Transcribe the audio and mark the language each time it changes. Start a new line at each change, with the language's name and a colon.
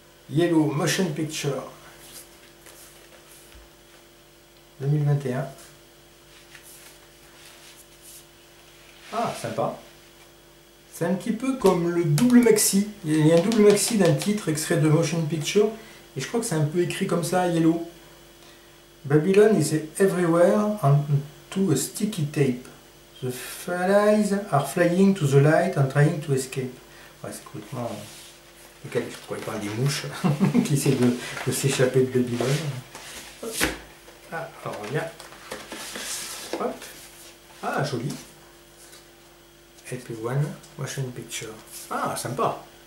English: Yellow Motion Picture 2021.
French: Ah, sympa. C'est un petit peu comme le double maxi. Il y a un double maxi d'un titre extrait de Motion Picture. Et je crois que c'est un peu écrit comme ça, Yellow.
English: Babylon is everywhere onto a sticky tape. The flies are flying to the light and trying to escape.
French: Ouais, c'est complètement décalé. Je pourrais parler des mouches qui essaient de s'échapper de Babylone. Ah, on revient. Hop. Ah, joli. LP1, Motion Picture. Ah, sympa.